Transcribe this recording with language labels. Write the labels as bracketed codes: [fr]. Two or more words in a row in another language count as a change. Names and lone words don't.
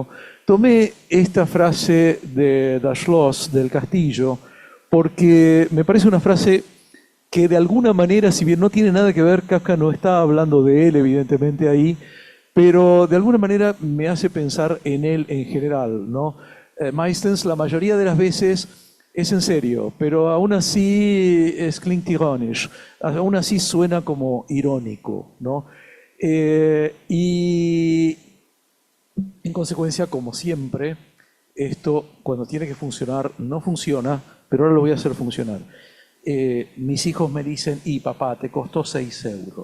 [es] Tomé esta frase de Das Schloss, del Castillo, porque me parece una frase que de alguna manera, si bien no tiene nada que ver, Kafka no está hablando de él, evidentemente, ahí, pero de alguna manera me hace pensar en él en general, ¿no? Meistens, la mayoría de las veces, es en serio, pero aún así [de] es klingt ironisch, [es] aún así suena como irónico, ¿no? Y en consecuencia, como siempre, esto cuando tiene que funcionar no funciona, pero ahora lo voy a hacer funcionar. Mis hijos me dicen, y papá, te costó 6 euros.